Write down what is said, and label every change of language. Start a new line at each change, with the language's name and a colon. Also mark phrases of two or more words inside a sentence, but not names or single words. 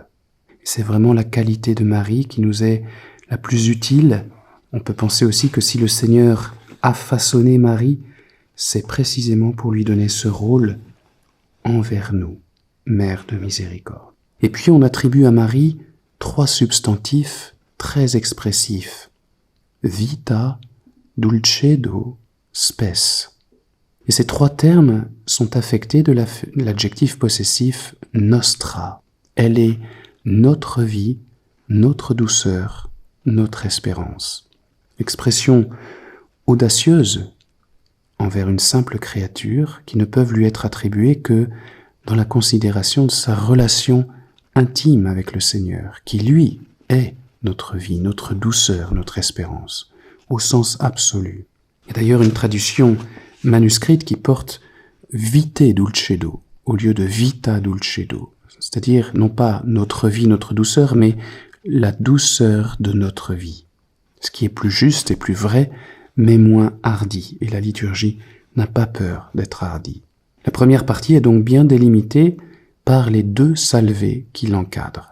French: C'est vraiment la qualité de Marie qui nous est la plus utile. On peut penser aussi que si le Seigneur a façonné Marie, c'est précisément pour lui donner ce rôle envers nous, mère de miséricorde. Et puis on attribue à Marie 3 substantifs très expressifs.
Latin: Vita, dulcedo, spes.
French: Et ces 3 termes sont affectés de l'adjectif possessif nostra. Elle est notre vie, notre douceur, notre espérance. Expression audacieuse envers une simple créature qui ne peuvent lui être attribuées que dans la considération de sa relation intime avec le Seigneur, qui lui est notre vie, notre douceur, notre espérance, au sens absolu. Il y a d'ailleurs une traduction manuscrite qui porte
Latin: vite dulcedo
French: au lieu de
Latin: vita dulcedo,
French: c'est-à-dire non pas notre vie, notre douceur, mais la douceur de notre vie, ce qui est plus juste et plus vrai, mais moins hardi, et la liturgie n'a pas peur d'être hardie. La première partie est donc bien délimitée par les 2 salvés qui l'encadrent.